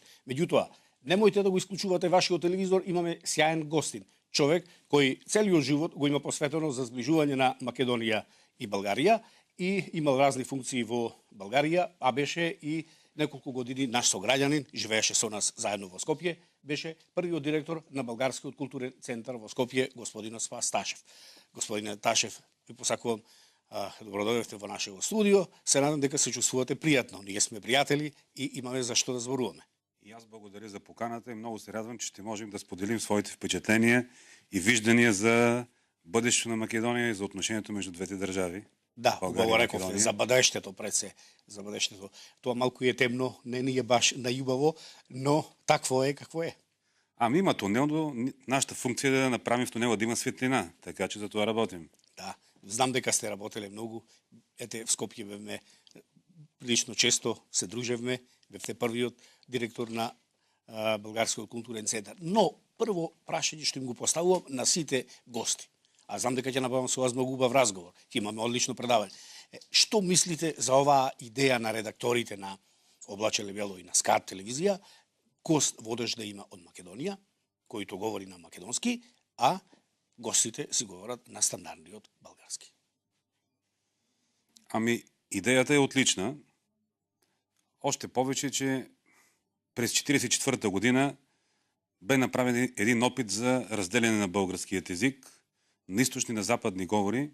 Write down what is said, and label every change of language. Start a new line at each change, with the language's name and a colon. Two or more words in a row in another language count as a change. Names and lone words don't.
Macedonian: Меѓутоа, немојте да го исклучувате вашиот телевизор, имаме сјаен гостин, човек кој целиот живот го има посветено за зближување на Македонија и Българија и имал разни функции во Българија, а беше и неколку години наш сограѓанин, живееше со нас заедно во Скопје, беше првиот директор на Българскиот културен центар во Скопје, господин Спас Ташев. Господине Ташев, ви посакувам добродојдовте во нашето студио. Се надам дека се чувствувате пријатно. Ние сме пријатели и имаме за што да зборуваме.
Bulgarian: И аз благодаря за поканата и много се радвам, че ще можем да споделим своите впечатления и виждания за бъдещето на Македония и за отношението между двете държави.
Macedonian: Да, убаво рековте, за бъдещето пред се, за бъдещето. Тоа малку е темно, не ни е баш најубаво, но такво е какво е.
Bulgarian: Ами има тунел, нашата функция е да направим в тунела да има светлина, така че за това работим.
Macedonian: Да, знам дека сте работеле многу. Ете, в Скопје бевме прилично често се дружевме, бевте првиот директор на Българскиот културен центар. Но прво прашање што им го поставувам на сите гости. А знам дека ќе набавам со вас многу убав разговор. Ќе имаме одлично предавање. Што мислите за оваа идеја на редакторите на Облаче или бјало и на СКАТ телевизија, гост водещ да има од Македонија, којто говори на македонски, а гостите си говорат на стандардниот български?
Bulgarian: Ами, идеята е отлична. Още повече, че през 1944 година бе направен един опит за разделяне на българският език на източни, на западни говори.